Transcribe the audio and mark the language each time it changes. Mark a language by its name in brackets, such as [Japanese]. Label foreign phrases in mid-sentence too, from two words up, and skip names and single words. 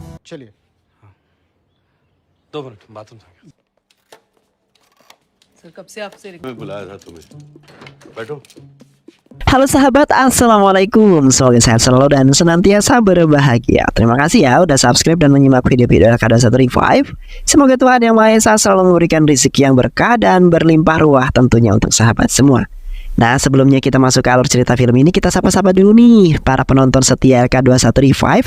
[Hindi] चलिए। 2 मिनट बाथरूम था। सर कब से आपसे मैं बुलाया था तुम्हें, बैठो। [Indonesian] Halo sahabat, assalamualaikum. Semoga sehat selalu dan senantiasa berbahagia. Terima kasih ya udah subscribe dan menyimak video-video LK21 Revive. Semoga Tuhan Yang Maha Esa selalu memberikan rezeki yang berkah dan berlimpah ruah tentunya untuk sahabat semua. Nah, sebelumnya kita masuk ke alur cerita film ini, kita sapa-sapa dulu nih para penonton setia LK21 Revive.